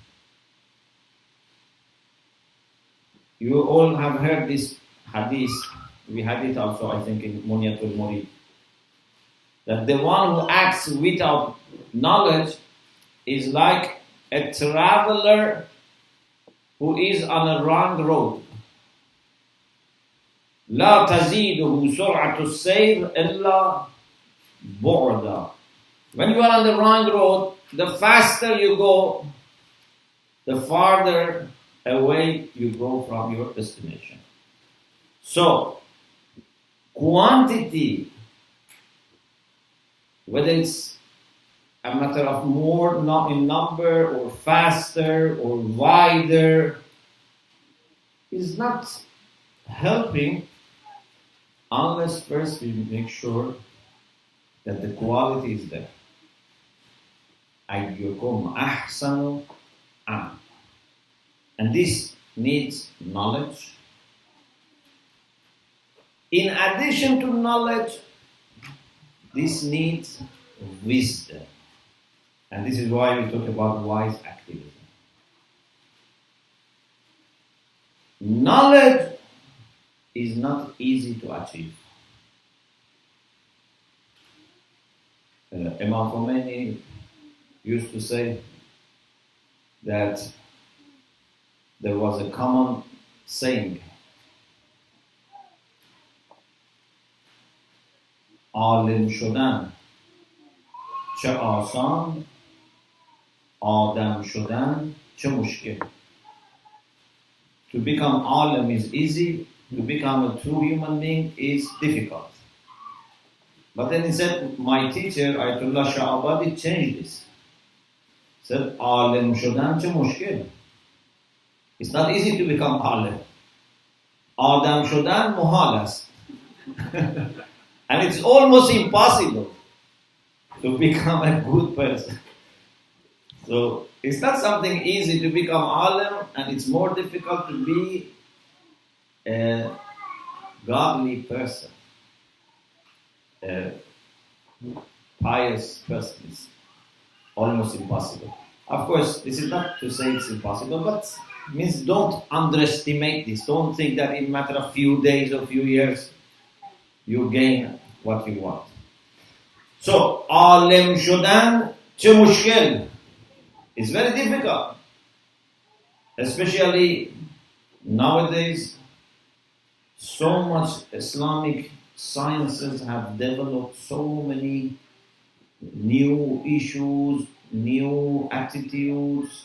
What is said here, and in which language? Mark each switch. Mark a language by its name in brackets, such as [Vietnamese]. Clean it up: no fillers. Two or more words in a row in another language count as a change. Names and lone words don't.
[English] You all have heard this hadith. We had it also, I think, in Munyatul Murid. That the one who acts without knowledge is like a traveler who is on a wrong road. [Arabic] لا تزيده سرعة السير إلا بعدا. [English] When you are on the wrong road, the faster you go, the farther away you go from your destination. So, quantity, whether it's a matter of more not in number or faster or wider, is not helping unless first we make sure that the quality is there. [Arabic] أَيُّكُمْ أَحْسَنُ عَمَلًا. [English] And this needs knowledge. In addition to knowledge, this needs wisdom. And this is why we talk about wise activism. Knowledge is not easy to achieve. Imam Khomeini used to say that there was a common saying, [Persian] عالم شدن چه آسان، آدم شدن چه مشکل. [English] To become alim is easy, to become a true human being is difficult. But then he said, my teacher, Ayatollah Sha'abadi, changed this. He said, [Persian] alim شدن چه مشکل. [English] It's not easy to become alim. [Persian] آدم شدن محال است. [English] And it's almost impossible. to become a good person. So it's not something easy to become alim, and it's more difficult to be a godly person, a pious person. It's almost impossible. Of course, this is not to say it's impossible, but means don't underestimate this. Don't think that in a matter of few days or few years you gain what you want. [Persian] So, عالم شدن چه مشکل? [English] It's very difficult. Especially nowadays, so much Islamic sciences have developed so many new issues, new attitudes.